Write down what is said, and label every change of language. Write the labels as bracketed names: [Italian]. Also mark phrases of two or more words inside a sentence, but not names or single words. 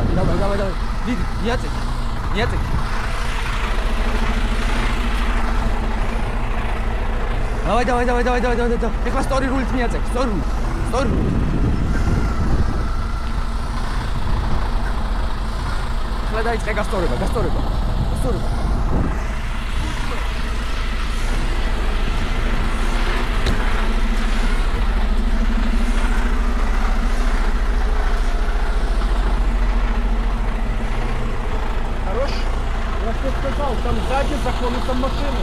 [Georgian] მიდი, მიაწექი. დავაი. ახლა სწორი რულით მიაწექი, სწორი რული. დაიწყე გასწორება. [Russian] Хорош? Я тебе сказал, там сзади закон, и там машина.